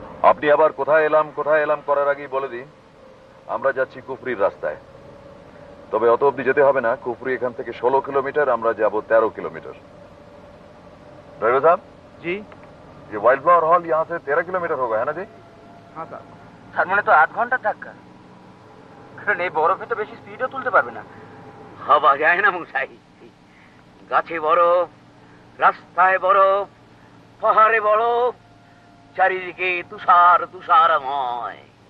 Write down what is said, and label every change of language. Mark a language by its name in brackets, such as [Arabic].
[Bangla] আপনি আবার কোথায় এলাম করার আগেই বলে দিন, আমরা যাচ্ছি কুফরির রাস্তায়। তবে অত অব্দি যেতে হবে না। কুফরি এখান থেকে 16 किलोमीटर, আমরা যাব 13 किलोमीटर। [Hindi] ड्राइवर साहब জি। ये वाइल्ड फ्लावर हॉल यहाँ से 13 किलोमीटर होगा, है ना जी? [Bangla] হ্যাঁ স্যার। তার মানে তো 8 ঘন্টা ধাক্কা। কারণ এই বরফে তো বেশি স্পিডও তুলতে পারবে না। হওয়া যায় না মশাই। গাছে বরফ, রাস্তায় বরফ, পাহাড়ে বরফ, চারিদিকে তুষার তুষারময়।